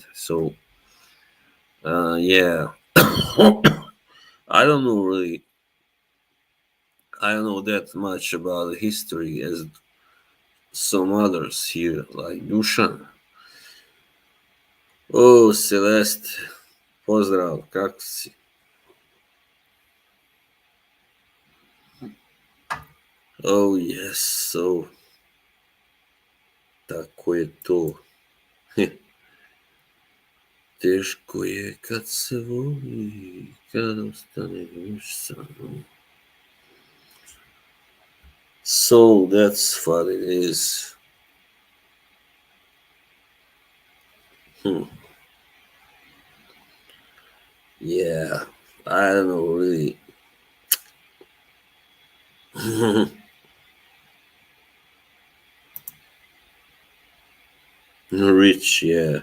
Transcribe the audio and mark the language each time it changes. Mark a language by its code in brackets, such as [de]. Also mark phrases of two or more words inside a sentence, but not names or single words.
[en] So, yeah, I don't know really. I don't know that much about the history as some others here, like Dushan. Oh, Celeste, [sr] pozdrav, kako si? [en] Oh, yes, so, [sr] tako je to. Teško je kad se voli, kad ostane još samo. [en] So that's what it is. Hmm. Yeah, I don't know really. Rich, yeah.